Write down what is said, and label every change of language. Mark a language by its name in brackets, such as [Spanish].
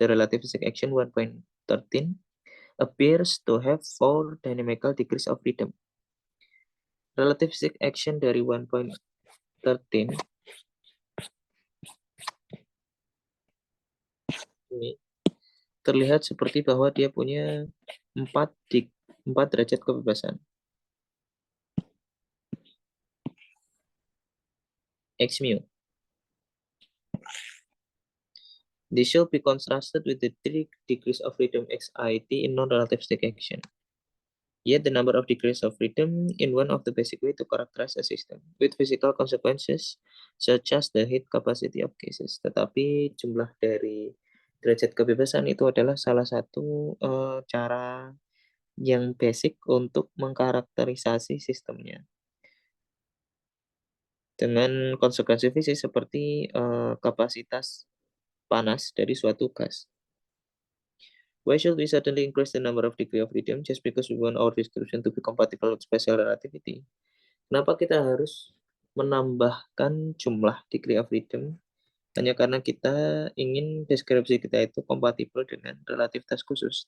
[English] The relativistic action 1.13 appears to have 4 dynamical degrees of freedom. [Indonesian] Relativistic action dari 1.13 ini terlihat seperti bahwa dia punya 4 derajat kebebasan. X mu. [English] This should be contrasted with the 3 degrees of freedom XIT in non-relativistic action. Yet the number of degrees of freedom in one of the basic way to characterize a system with physical consequences such as the heat capacity of gases. [Indonesian] Tetapi jumlah dari derajat kebebasan itu adalah salah satu cara yang basic untuk mengkarakterisasi sistemnya dengan konsekuensi fisik seperti kapasitas panas dari suatu gas. [English] Why should we suddenly increase the number of degree of freedom just because we want our description to be compatible with special relativity? [Indonesian] Kenapa kita harus menambahkan jumlah degree of freedom hanya karena kita ingin deskripsi kita itu kompatibel dengan relativitas khusus?